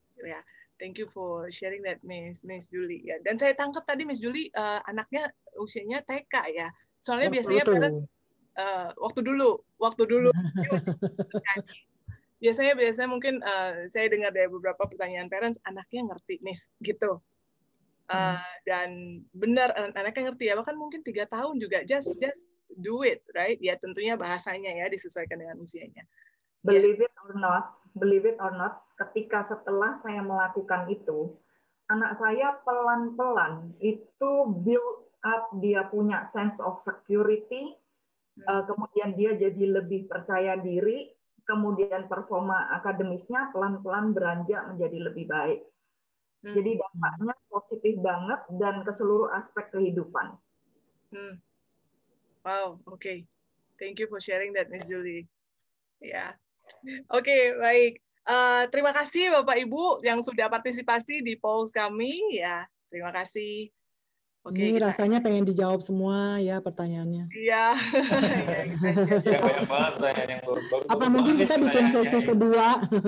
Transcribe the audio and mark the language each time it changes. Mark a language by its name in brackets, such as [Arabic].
[English] Ya, thank you for sharing that, Miss Julie. [Indonesian] Ya, dan saya tangkap tadi Miss Julie anaknya usianya TK ya. Soalnya biasanya parent waktu dulu biasanya mungkin saya dengar dari beberapa pertanyaan parents, anaknya ngerti Miss gitu. Dan benar anaknya ngerti ya, bahkan mungkin 3 tahun juga [English] just do it, right? [Indonesian] Ya tentunya bahasanya ya disesuaikan dengan usianya. [English] Believe it or not, [Indonesian] ketika setelah saya melakukan itu, anak saya pelan-pelan itu [English] build up, [Indonesian] dia punya [English] sense of security, [Indonesian] kemudian dia jadi lebih percaya diri, kemudian performa akademisnya pelan-pelan beranjak menjadi lebih baik. Jadi dampaknya positif banget dan ke seluruh aspek kehidupan. [English] Wow, okay. Thank you for sharing that, Miss Julie. [Indonesian] Ya, Oke, baik. Terima kasih Bapak Ibu yang sudah partisipasi di polls kami. Ya, terima kasih. Ini rasanya pengen dijawab semua ya pertanyaannya. Iya. Ya, banyak banget pertanyaan yang baru. Apa mungkin kita bikin sesi kedua?